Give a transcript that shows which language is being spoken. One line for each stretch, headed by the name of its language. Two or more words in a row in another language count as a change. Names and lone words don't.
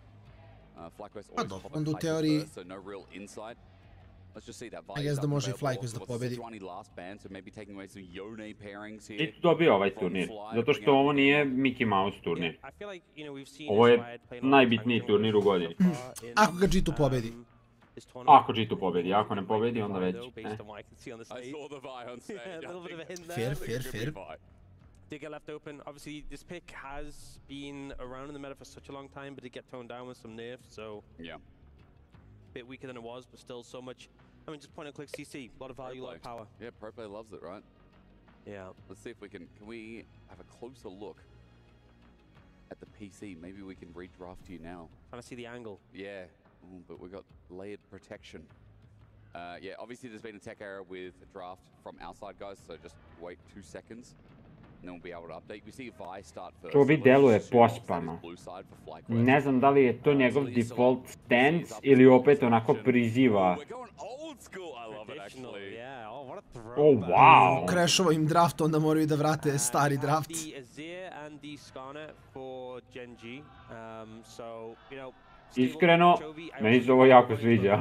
Serbian: Pa dobro, onda u teoriji
English: I guess
Serbian: da može i Flyquest da pobedi. G2 dobio ovaj turnir, zato što ovo nije Mickey Mouse turnir. Ovo je najbitniji turnir u godini. Ako ga G2 pobedi. Ako G2 pobedi, ako ne pobedi, onda već.
English: Fair. Did get left open. Obviously, this pick has been around in the meta for such a long time, but it get toned down with some nerfs, so yeah, a bit weaker than it was, but still so much. I mean, just point and click CC, a lot of value, a lot of power. Yeah, Pro Play loves it, right? Yeah. Let's see if we can we have a closer look at the PC? Maybe we can redraft you now. Trying to see the angle. Yeah, but we got layered protection. Yeah, obviously there's been a tech error with draft from our side, guys, so just wait 2 seconds. And then we'll be able to update. We see Vi start first.
Serbian: To deluje pospano. Ne znam da li je to njegov
English: default stance
Serbian: ili opet onako priziva. Oh, wow! Crashova im draft, onda moraju da vrate stari draft. Iskreno, meni se ovo jako sviđa.